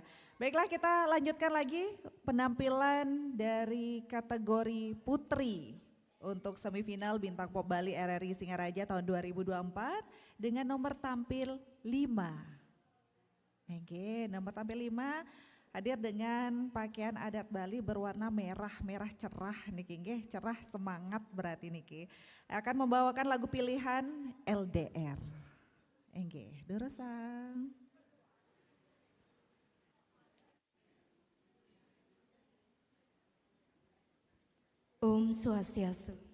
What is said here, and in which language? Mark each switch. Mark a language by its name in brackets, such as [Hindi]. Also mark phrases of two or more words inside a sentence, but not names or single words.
[Indonesian] Baiklah, kita lanjutkan lagi penampilan dari kategori putri. Untuk semifinal Bintang Pop Bali RRI Singaraja tahun 2024 dengan nomor tampil 5. Oke, nomor tampil 5 hadir dengan pakaian adat Bali berwarna merah cerah niki, cerah semangat berarti niki. Akan membawakan lagu pilihan LDR. Oke, Dorosang. [Balinese] Om Swastiastu.